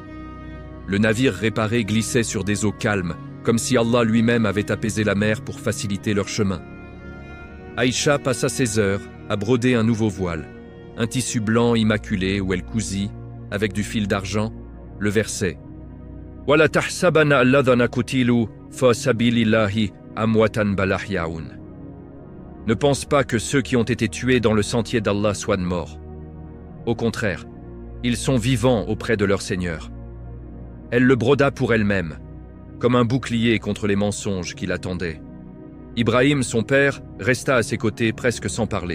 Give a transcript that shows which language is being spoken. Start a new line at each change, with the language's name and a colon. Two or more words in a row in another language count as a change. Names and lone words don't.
French: Le navire réparé glissait sur des eaux calmes, comme si Allah lui-même avait apaisé la mer pour faciliter leur chemin. Aïcha passa ses heures à broder un nouveau voile, un tissu blanc immaculé où elle cousit, avec du fil d'argent, le verset «
Arabic: ولا تحسبن الذين قتلوا في سبيل الله أمواتا بل أحياء
French: » Ne pense pas que ceux qui ont été tués dans le sentier d'Allah soient morts. Au contraire, ils sont vivants auprès de leur Seigneur. Elle le broda pour elle-même, comme un bouclier contre les mensonges qui l'attendaient. Ibrahim, son père, resta à ses côtés presque sans parler.